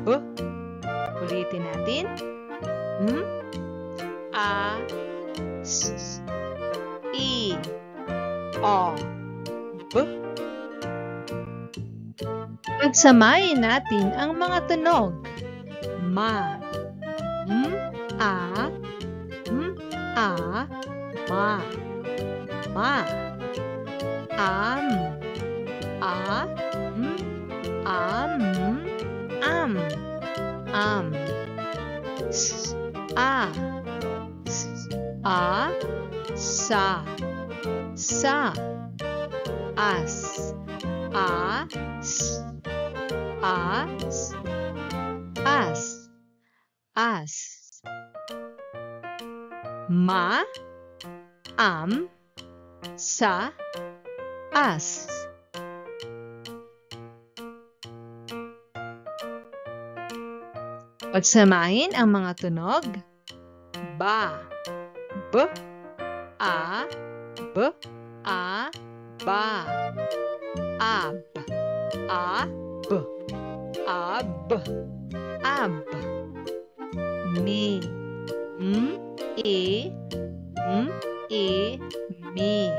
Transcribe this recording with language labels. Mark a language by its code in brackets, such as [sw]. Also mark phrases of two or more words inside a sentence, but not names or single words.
[tl] Ulitin natin. A, S, I, O, B. Pagsamahin natin ang mga tunog. Ma, A, A, ma, ma. Am, A, am, am. S, A, A, sa, as, as. Ma, am, sa, as. Pagsamahin ang mga tunog. Ba, B, A, B, A, ba. Ab, A, B, ab, ab. Mi, E, mi.